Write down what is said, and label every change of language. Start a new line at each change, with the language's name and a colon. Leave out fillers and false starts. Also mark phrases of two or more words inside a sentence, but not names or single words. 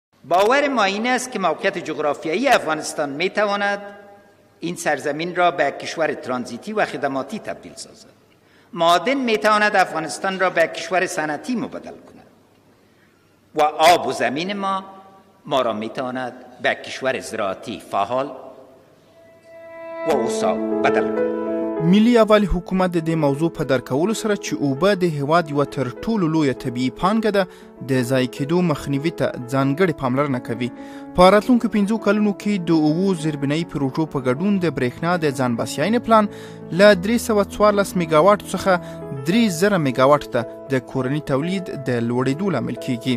Persian: باور ما این است که موقعیت جغرافیایی افغانستان میتواند این سرزمین را به کشور ترانزیتی و خدماتی تبدیل سازد. معادن میتواند افغانستان را به کشور صنعتی مبدل کند و آب و زمین ما را میتواند به کشور زراعتی فعال و اوسا بدل کند.
Pashto: ملي اول حکومت د دې موضوع په درک کولو سره چې اوبه د هیواد یوه تر ټولو لویه طبیعي پانګه ده د ضایع کېدو مخنیوي ته ځانګړې پاملرنه کوي. په راتلونکو 5 کلونو کې د 7 زیربنایي پروژو په ګډون د برېښنا د ځان بسیاینې پلان له 314 میګاواټ څخه 3000 میګاواټ ته د کورني تولید د لوړېدو لامل کیږي.